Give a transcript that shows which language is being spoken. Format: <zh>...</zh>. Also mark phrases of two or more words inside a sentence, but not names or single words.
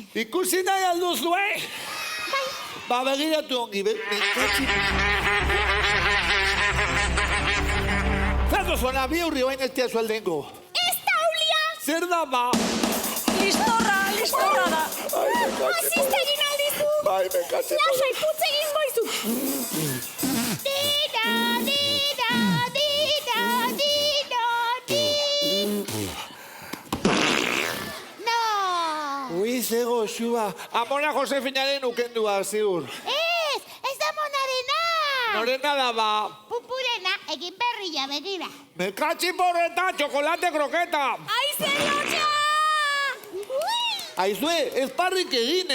<eu>Ikusi nahi alduzu, Ba, begiratu ongi, bekatxi. Zer duzuna, bihurri hoain ez tia zueldengo. Ez da ulia! Zer da, ba? Listorra da. Asiste egin aldizu! Bai, bekatxi. Lasai putz egin goizu! Dida, dida, dida, dida, dida. No! Ui, zego, xua. Amona Josefinaren ukendua, ziur. Ez da monarena! Norena da, ba? Pupurena egin berria begira. Mekatxi porreta, txokolate kroketa. Aize lotxa! Aizue, ez parrik egin,</eu>